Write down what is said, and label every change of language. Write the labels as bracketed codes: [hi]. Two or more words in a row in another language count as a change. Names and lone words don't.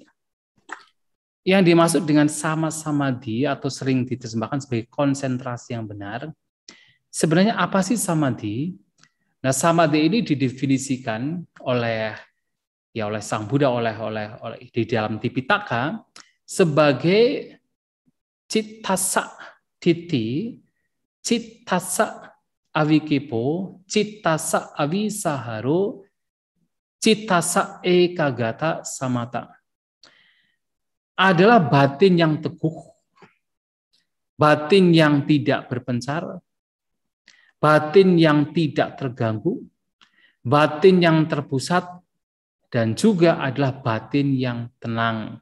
[id] Yang dimaksud dengan [pi] sama samadhi [id] atau sering diterjemahkan sebagai konsentrasi yang benar, sebenarnya apa sih samadhi? Nah, samadhi ini didefinisikan oleh Sang Buddha, oleh di dalam Tipitaka sebagai [pi] cittasa titi, cittasa avikipo, cittasa avisaharo, cittasa ekagata samata. [id] Adalah batin yang teguh, batin yang tidak berpencar, batin yang tidak terganggu, batin yang terpusat, dan juga adalah batin yang tenang.